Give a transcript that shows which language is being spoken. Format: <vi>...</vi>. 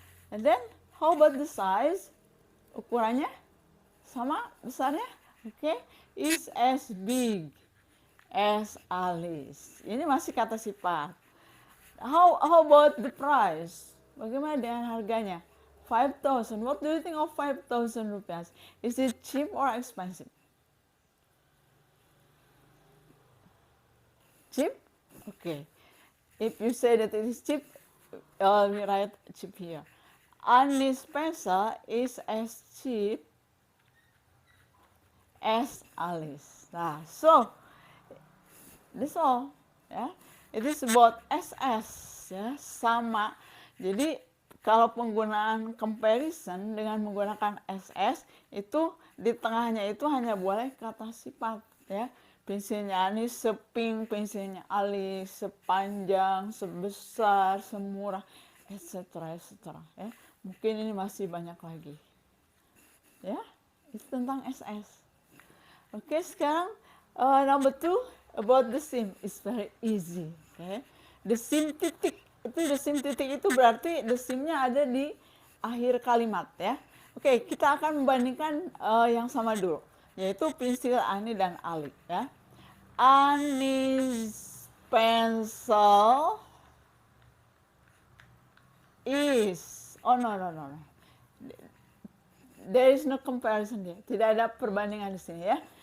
<en>And then, how about the size?</en> <id>Ukurannya sama besarnya?</id> <en>Oke. Is as big as Alice.</en> <id>Ini masih kata sifat.</id> <en>How about the price?</en> <id>Bagaimana dengan harganya? 5,000.</id> <en>What do you think of 5,000 rupiah? Is it cheap or expensive? Cheap? Okay. If you say that it is cheap, we write cheap here. Anis pencil is as cheap as Alice. Nah, so that's all. Ya, it is about SS, ya, sama.</en> <id>Jadi kalau penggunaan comparison dengan menggunakan SS itu di tengahnya itu hanya boleh kata sifat, ya. Pensilnya Anis sepink, pensilnya Ali sepanjang, sebesar, semurah,</id> <en>etc. etc.</en> <id>Ya. Mungkin ini masih banyak lagi. Ya, itu tentang SS. Oke, sekarang</id> <en>number 2 about the sim is very easy. Okay. The sim</en> <id>titik itu berarti the simnya ada di akhir kalimat, ya. Oke, kita akan membandingkan yang sama dulu, yaitu pensil Ani dan Ali, ya.</id> <en>Ani's pencil is, oh no, there is no comparison</en> <id>dia, tidak ada perbandingan di sini, ya.</id>